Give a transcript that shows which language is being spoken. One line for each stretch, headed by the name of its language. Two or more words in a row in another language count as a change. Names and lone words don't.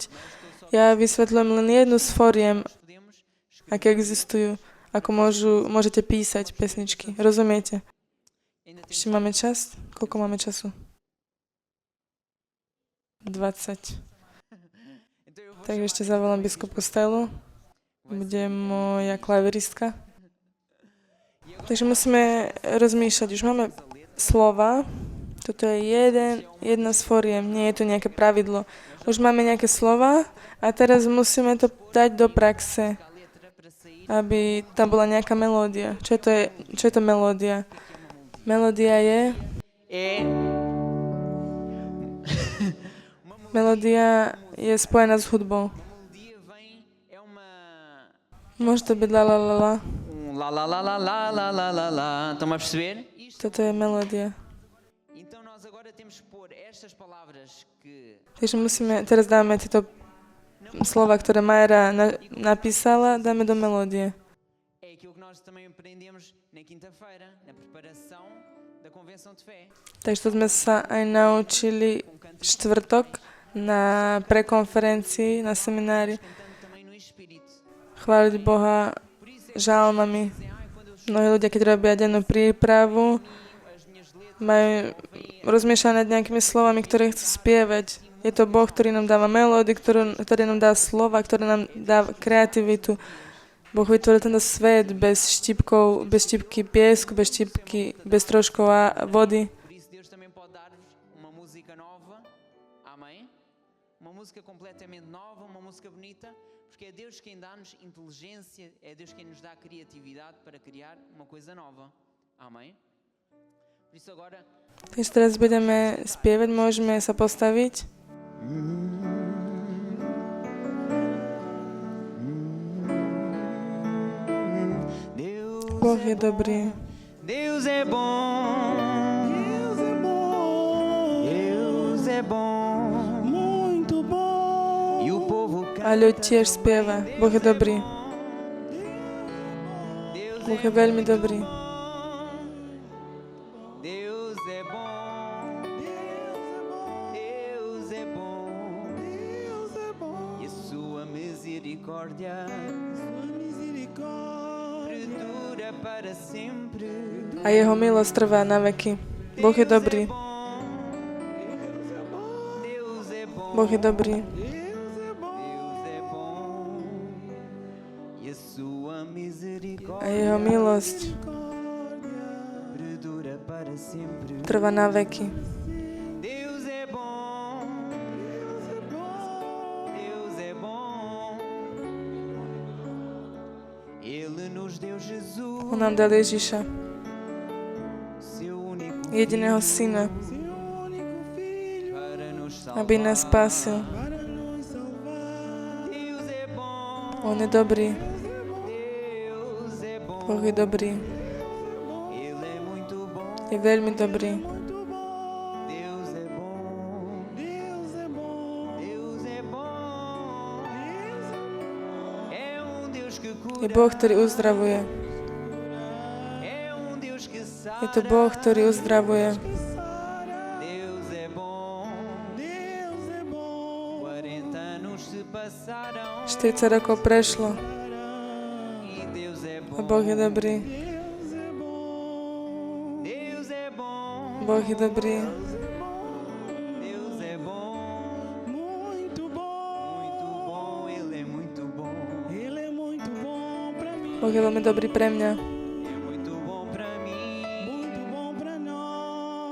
Slovak: Ja vysvetľujem len jednu z foriem,
Portuguese: podemos?
Slovak: aké existujú, ako môžete písať pesničky. Rozumiete?
Portuguese: Ainda temos
Slovak: Ešte máme čas? Koľko máme času? 20.
Portuguese: Então eu vou
Slovak: Takže ešte zavolám biskupu Stelu. Bude moja klaviristka. Takže musíme rozmýšľať. Už máme slova. Toto je jedna z foriem. Nie je to nejaké pravidlo. Už máme nejaké slova a teraz musíme to dať do praxe,
Portuguese: a letra para sair.
Slovak: aby tam bola nejaká melódia. Čo je to melódia? Melódia je...
Portuguese: É
Slovak: Melódia je spojená s hudbou.
Portuguese: melodia vem, é uma
Slovak: Môže to byť la la la la.
Portuguese: lá lá lá lá lá lá lá lá lá. Estão-me a perceber? Isto.
Slovak: Toto je melódia.
Portuguese: Então nós agora temos que pôr estas palavras que
Slovak: Takže teraz dáme tieto slova, ktoré Majra napísala, dáme do melódie.
Portuguese: é aquilo que nós também aprendemos na quinta-feira, na preparação da convenção de fé.
Slovak: Takže to sme sa aj naučili štvrtok na prekonferencii, na seminári,
Portuguese: Cantando também no Espírito.
Slovak: chváliť Boha
Portuguese: Por isso é
Slovak: žalmami.
Portuguese: que ai, quando eu
Slovak: Mnohí ľudia, keď robia dennú prípravu,
Portuguese: as minhas letras
Slovak: majú rozmýšľať nad nejakými slovami, ktoré chcú spievať. Je to Boh, ktorý nám dáva melódy, ktorý nám dá slova, ktorý nám dá kreativitu. Boh vytvoril tento svet bez štípky piesku, bez troškov a vody.
Portuguese: Por isso Deus também pode dar-vos uma música nova. Amém? Uma música completamente nova, uma música bonita, porque é Deus quem dá-nos inteligência, é Deus quem nos dá criatividade para criar uma coisa nova. Amém? Por isso agora
Slovak: Takže teraz budeme spievať, môžeme sa postaviť. Boh je dobrý.
Portuguese: Deus é bom. Deus é bom. Deus é bom. Muito bom. E o povo
Slovak: A ľud tiež spieva. Boh je dobrý. Boh je veľmi dobrý.
Portuguese: Deus é bom. Deus é bom. Deus é bom. E a sua misericórdia misericórdia perdura para sempre.
Slovak: A jeho milosť trvá na veky. Boh je dobrý.
Portuguese: Deus é bom.
Slovak: Boh je dobrý.
Portuguese: Deus é bom. E a sua misericórdia
Slovak: A jeho milosť
Portuguese: perdura para sempre.
Slovak: trvá na veky.
Portuguese: Deus é bom. Deus é bom. Ele nos deu Jesus,
Slovak: On nám dal Ježiša,
Portuguese: seu único
Slovak: jediného syna,
Portuguese: para nos salvar.
Slovak: aby nás spasil.
Portuguese: Deus é bom.
Slovak: On je dobrý.
Portuguese: Deus é bom.
Slovak: Boh je dobrý.
Portuguese: Ele é muito bom.
Slovak: Je veľmi dobrý.
Portuguese: Deus é bom. Deus é bom. Deus é bom. É Deus que cura.
Slovak: Je Boh, ktorý uzdravuje.
Portuguese: É Deus que sara.
Slovak: Je to Boh, ktorý uzdravuje.
Portuguese: Deus é bom. Deus é bom. 40 anos se passaram
Slovak: 40 rokov prešlo
Portuguese: e Deus é a bom.
Slovak: Boh je dobrý.
Portuguese: Deus é bom.
Slovak: Boh je dobrý.
Portuguese: Deus é bom. Muito bom. Muito bom. Ele é muito bom. Ele é muito bom para mim.
Slovak: Boh je veľmi dobrý pre mňa.
Portuguese: É muito bom para mim. Muito bom para nós.